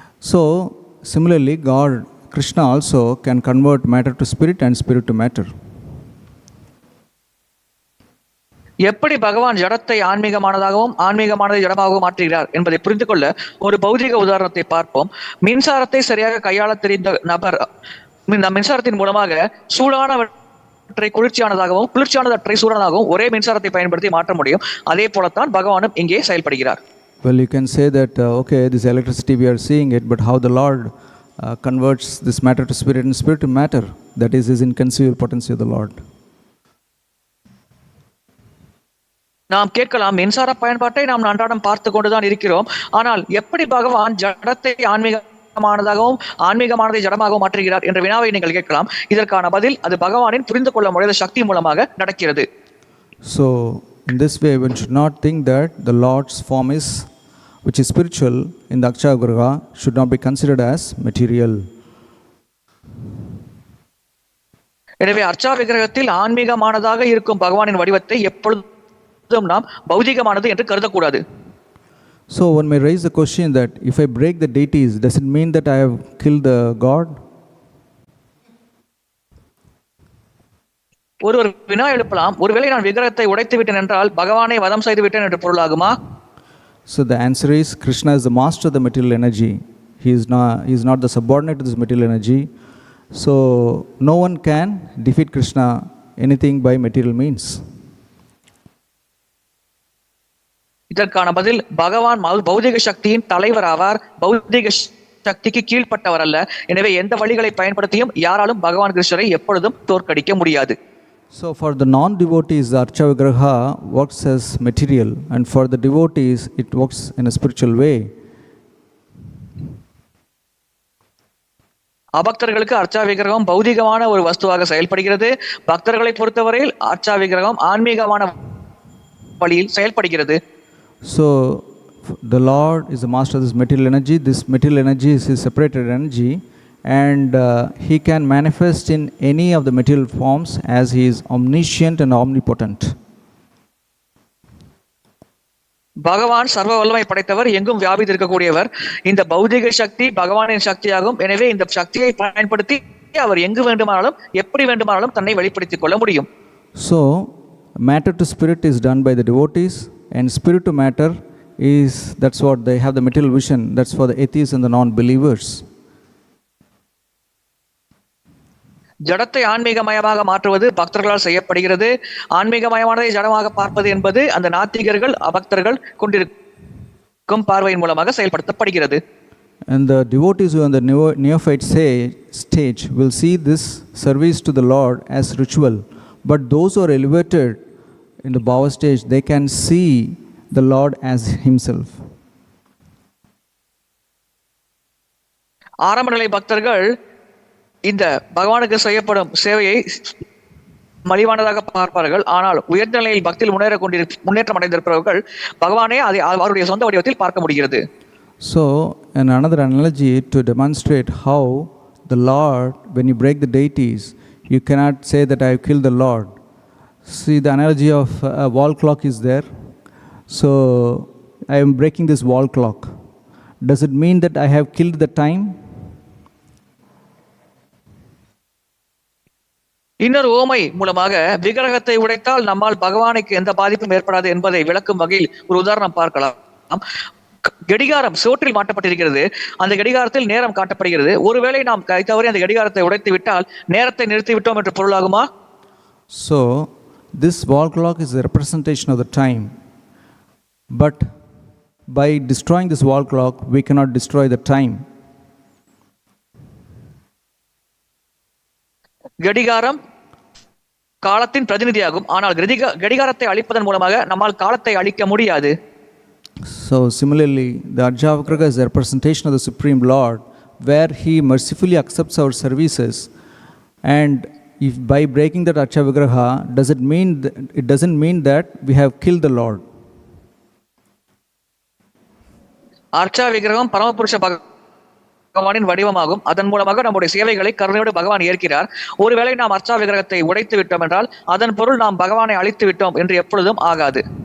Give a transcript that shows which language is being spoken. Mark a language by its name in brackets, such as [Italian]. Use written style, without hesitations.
[English] So similarly God Kṛṣṇa also can convert matter to spirit and spirit to matter. [Tamil] எப்படி பகவான் ஜடத்தை ஆன்மீகமானதாகவும் ஆன்மீகமானதை ஜடமாகவும் மாற்றுகிறார் என்பதை புரிந்து கொள்ள ஒரு பௌதிக உதாரணத்தை பார்ப்போம். மின்சாரத்தை சரியாக கையாள தெரிந்த நபர் மின்சாரத்தின் மூலமாக சூடானவற்றை குளிர்ச்சியானதாகவும் குளிர்ச்சியானவற்றை சூடானதாகவும் ஒரே மின்சாரத்தை பயன்படுத்தி மாற்ற முடியும். அதே போலத்தான் பகவானும் இங்கே செயல்படுகிறார். [English] Well, you can say that okay, this electricity we are seeing it, but how the Lord converts this matter to spirit and spirit to matter, that is his inconceivable potency of the Lord. [Tamil] நாம் கேட்கலாம், மின்சார பயன்பாட்டை நாம் அன்றாடம் பார்த்து கொண்டுதான் இருக்கிறோம். ஆனால் எப்படி பகவான் ஜடத்தை ஆன்மீகமானதாகவும் ஆன்மீகமானதை ஜடமாகவும் மாற்றுகிறார் என்ற வினாவை நீங்கள் கேட்கலாம். இதற்கான பதில் அது பகவானின் புரிந்து கொள்ள முடியாத சக்தி மூலமாக நடக்கிறது. [English] So in this way one should not think that the Lord's form is which is spiritual in the Arca-vigraha should not be considered as material. [Tamil] எனவே அர்ச்சா விக்கிரகத்தில் ஆன்மீகமானதாக இருக்கும் பகவானின் வடிவத்தை எப்பொழுதும் நாம் பௌதிகமானது என்று கருதக்கூடாது. [English] So one may raise the question that if I break the deities, does it mean that I have killed the God? [Tamil] ஒருவர் வினா எழுப்பலாம், ஒருவேளை நான் விக்கிரகத்தை உடைத்து விட்டேன் என்றால் பகவானை வதம் செய்து விட்டேன் என்று பொருளாகுமா? [English] So the answer is Kṛṣṇa is the master of the material energy. He is not the subordinate to this material energy. So no one can defeat Kṛṣṇa anything by material means. [Tamil] இதற்கான பதில் பகவான் பௌதிக சக்தியின் தலைவர் ஆவார், பௌதிக சக்திக்கு கீழ்ப்பட்டவர் அல்ல. எனவே எந்த வழிகளை பயன்படுத்தியும் யாராலும் பகவான் கிருஷ்ணரை எப்பொழுதும் தோற்கடிக்க முடியாது. [English] So for the non-devotees, the Arca-vigraha works as material, and for the devotees, it works in a spiritual way. [Tamil] அபக்தர்களுக்கு அர்ச்சா விக்கிரகம் பௌதிகமான ஒரு வஸ்துவாக செயல்படுகிறது. பக்தர்களை பொறுத்தவரையில் அர்ச்சா விக்கிரகம் ஆன்மீகமான வழியில் செயல்படுகிறது. [English] So the Lord is the master of this material energy. This material energy is his separated energy, and he can manifest in any of the material forms as he is omniscient and omnipotent. [Tamil] பகவான் சர்வ வல்லமை படைத்தவர், எங்கும் வியாபித்து இருக்கக்கூடியவர். இந்த பௌதிக சக்தி பகவானின் சக்தியாகும். எனவே இந்த சக்தியை பயன்படுத்தி அவர் எங்கு வேண்டுமானாலும் எப்படி வேண்டுமானாலும் தன்னை வெளிப்படுத்திக் கொள்ள முடியும். [English] So matter to spirit is done by the devotees, and spirit to matter is, that's what they have the material vision, that's for the atheists and the non-believers. [Tamil] ஜடத்தை ஆன்மீகமயமாக மாற்றுவது பக்தர்களால் செய்யப்படுகிறது. ஆன்மீகமயமானதை ஜடமாக பார்ப்பது என்பது அந்த நாத்திகர்கள் அபக்தர்கள் கொண்டிருக்கும் பார்வையின் மூலமாக செயல்படுத்தப்படுகிறது. [English] And the devotees who are on the neophyte stage will see this service to the Lord as ritual, but those who are elevated in the bhava stage, they can see the Lord as himself. [Tamil] ஆரம்ப நிலை பக்தர்கள் இந்த பகவானுக்கு செய்யப்படும் சேவையை மலிவானதாக பார்ப்பார்கள். ஆனால் உயர்ந்த நிலையில் பக்தியில் முன்னேற்றம் அடைந்திருப்பவர்கள் பகவானே அதை அவருடைய சொந்த வடிவத்தில் பார்க்க முடிகிறது. [English] So, and another analogy to demonstrate how the Lord, when you break the deities, you cannot say that I have killed the Lord. See, the analogy of a wall clock is there. So, I am breaking this wall clock. Does it mean that I have killed the time? [Tamil] இன்னொரு ஓமை மூலமாக விக்கிரகத்தை உடைத்தால் நம்மால் பகவானுக்கு எந்த பாதிப்பும் ஏற்படாது என்பதை விளக்கும் வகையில் ஒரு உதாரணம் பார்க்கலாம். கடிகாரம் சோற்றில் மாட்டப்பட்டிருக்கிறது. அந்த கடிகாரத்தில் நேரம் காட்டப்படுகிறது. ஒருவேளை நாம் கை தவறி அந்த கடிகாரத்தை உடைத்து விட்டால் நேரத்தை நிறுத்திவிட்டோம் என்று பொருளாகுமா? [English] So this wall clock is a representation of the time, but by destroying this wall clock we cannot destroy the time. [Tamil] கடிகாரம் காலத்தின் பிரதிநிதியாகும். ஆனால் கடிகாரத்தை அழிப்பதன் மூலமாக நம்மால் காலத்தை அழிக்க முடியாது. [English] So similarly, the Arca-vigraha is a representation of the Supreme Lord, where he mercifully accepts our services, and if by breaking that Arca-vigraha, it doesn't mean that we have killed the Lord. [Tamil] Arca-vigraham பரமபுருஷ பகவானின் வடிவமாகும். அதன் மூலமாக நம்முடைய சேவைகளை கருணையோடு பகவான் ஏற்கிறார். ஒருவேளை நாம் அர்ச்சா-விக்கிரகத்தை உடைத்து விட்டோம் என்றால் அதன் பொருள் நாம் பகவானை அழித்து விட்டோம் என்று எப்பொழுதும் ஆகாது.